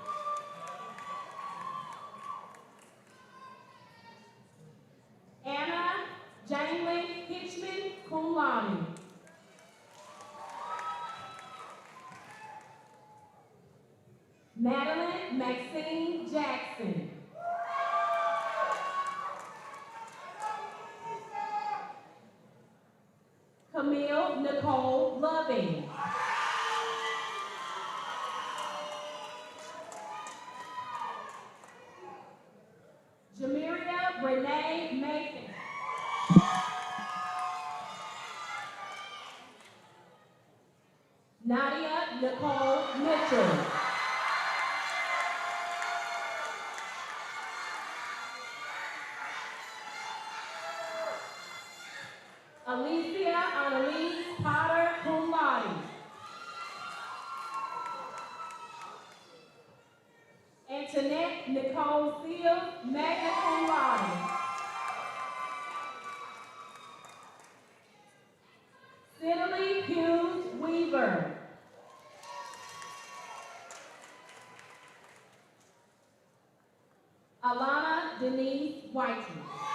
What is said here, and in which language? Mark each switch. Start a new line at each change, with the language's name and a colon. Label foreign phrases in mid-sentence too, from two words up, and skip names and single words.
English: Anna Janelyn Hitchman,
Latin: cum laude.
English: Madeline Maxine Jackson. Camille Nicole Loving. Jamiria Renee Mason. Nadia Nicole Mitchell. Alicia Annalise Potter,
Latin: cum laude.
English: Antoinette Nicole Field,
Latin: magna cum laude.
English: Cicely Hughes Weaver. Alana Denise Whiting.